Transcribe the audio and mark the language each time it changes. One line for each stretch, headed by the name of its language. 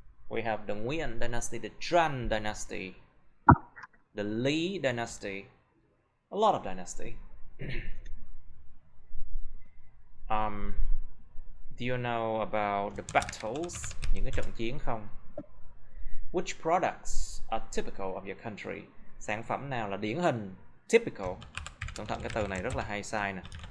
English: We have the Nguyen dynasty, the TRAN dynasty, the Lý dynasty, a lot of dynasty. Do you know about the battles,
Vietnamese: những cái trận chiến không?
English: Which products are typical of your country?
Vietnamese: Sản phẩm nào là điển hình? Typical. Cẩn thận, cái từ này rất là hay sai nè.